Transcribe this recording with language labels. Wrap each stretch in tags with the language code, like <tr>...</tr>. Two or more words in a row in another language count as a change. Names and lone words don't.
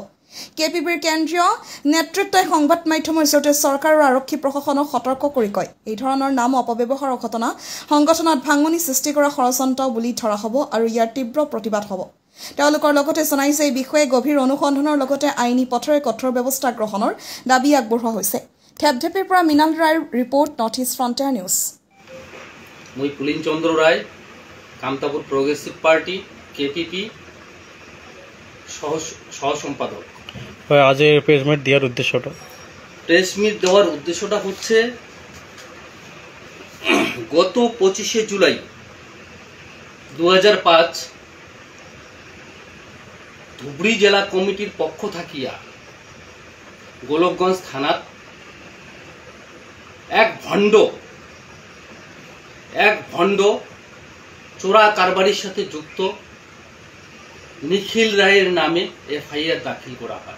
<as>কেপিপিৰ কেন্দ্ৰীয় নেতৃত্বই সংবাদ মাধ্যমৰ জৰিয়তে চৰকাৰ আৰু আৰক্ষী প্ৰশাসনক সতৰ্ক কৰি কয়, এই ধৰণৰ নাম অপব্যৱহাৰৰ ঘটনা সংগঠনত ভাঙনি সৃষ্টি কৰা ষড়যন্ত্ৰ বুলি ধৰা হ'ব আৰু ইয়াৰ তীব্ৰ প্ৰতিবাদ হ'ব। তেওঁলোকৰ লগতে জনায় যে এই বিষয়ে গভীৰ অনুসন্ধানৰ লগতে আইনী পথেৰে কঠোৰ ব্যৱস্থা গ্ৰহণৰ দাবী আগবঢ়োৱা হৈছে। ধেপধেপিৰ পৰা মৃণাল ৰায়ৰ ৰিপৰ্ট, নৰ্থ ইষ্ট ফ্ৰণ্টিয়াৰ নিউজ। মই পুলিন চন্দ্ৰ ৰায়, কামতাপুর প্রগ্রেসিভ পার্টি কেপিপি সহ সম্পাদক।</as> <bn>আজ</bn> <en>press meet</en> <bn>দেওয়ার উদ্দেশ্যটা হচ্ছে গত 25 জুলাই 2005 ধুবুৰী জেলা কমিটির পক্ষ থাকিয়া গোলকগঞ্জ থানাত এক ভণ্ড চোরা কারবারির সাথে যুক্ত নিখিল রায়ের নামে এফআইআর দাখিল করা হয়।</bn>